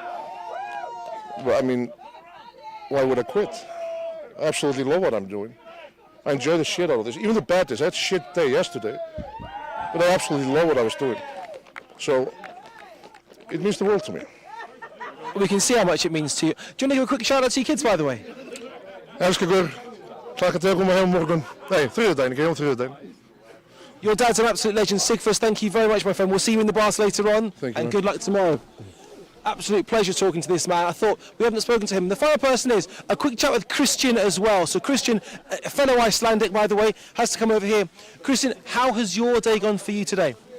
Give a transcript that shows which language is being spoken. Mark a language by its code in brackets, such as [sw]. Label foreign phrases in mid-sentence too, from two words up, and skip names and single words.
[en] Well, I mean, why would I quit? I absolutely love what I'm doing. I enjoy the shit out of this. Even the bad days, I had a shit day yesterday, but I absolutely love what I was doing. So, it means the world to me. We can see how much it means to you. Do you want to give a quick shout out to your kids, by the way? [is] Elskar ykkur. Takk að koma heim morgun. Nei, þriðjudaginn, ekki þriðjudaginn. [en] Your dad's an absolute legend. Sigfús, thank you very much, my friend. We'll see you in the bars later on. Thank you, and man. good luck tomorrow. Absolute pleasure talking to this man. I thought we haven't spoken to him. The final person is a quick chat with Christian as well. So Christian, a fellow Icelandic, by the way, has to come over here. Christian, how has your day gone for you today?